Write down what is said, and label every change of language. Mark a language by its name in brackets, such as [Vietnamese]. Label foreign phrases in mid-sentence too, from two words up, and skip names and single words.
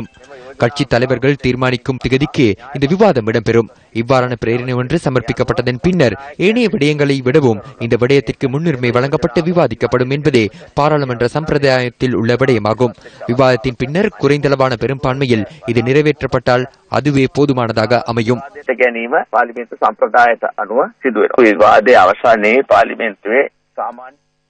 [Tamil] கட்சி தலைவர்கள் தீர்மானிக்கும் திகதிக்கு இந்த விவாதம் இடம்பெறும். இவ்வாறான பிரேரணை ஒன்று சமர்ப்பிக்கப்பட்டதன் பின்னர் ஏனைய விடயங்களை விடவும் இந்த விடயத்திற்கு முன்னுரிமை வழங்கப்பட்டு விவாதிக்கப்படும் என்பதே பாராளுமன்ற சம்பிரதாயத்தில் உள்ள விடயமாகும். விவாதத்தின் பின்னர் குறைந்தளவான பெரும்பான்மையில் இது நிறைவேற்றப்பட்டால் அதுவே போதுமானதாக அமையும். [Sinhala] පාර්ලිමේන්තු සම්ප්‍රදායට අනුව සිදු වෙනවා. විවාදයේ අවසානයේ පාර්ලිමේන්තුවේ සාමාන්‍ය